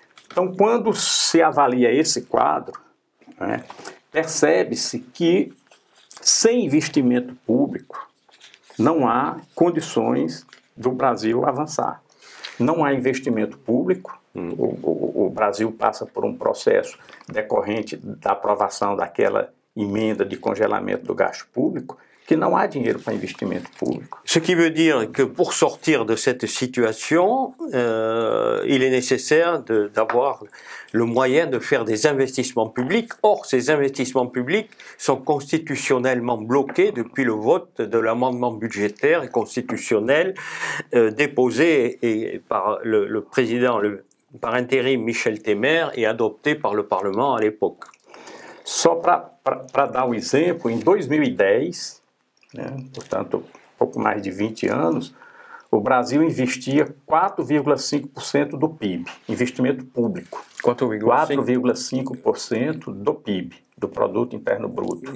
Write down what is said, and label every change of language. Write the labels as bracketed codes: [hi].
[pt] Então, quando se avalia esse quadro, né, percebe-se que sem investimento público não há condições do Brasil avançar. Não há investimento público, o Brasil passa por um processo decorrente da aprovação daquela emenda de congelamento do gasto público, que não há dinheiro para investimento público. [fr] Ce qui veut dire que pour sortir de cette situation, il est nécessaire d'avoir le moyen de faire des investissements publics. Or, ces investissements publics sont constitutionnellement bloqués depuis le vote de l'amendement budgétaire et constitutionnel déposé par le président par intérim Michel Temer et adopté par le Parlement à l'époque. [pt] Só para dar um exemplo, em 2010, portanto, pouco mais de 20 anos, o Brasil investia 4,5% do PIB, investimento público. 4,5% do PIB, do Produto Interno Bruto.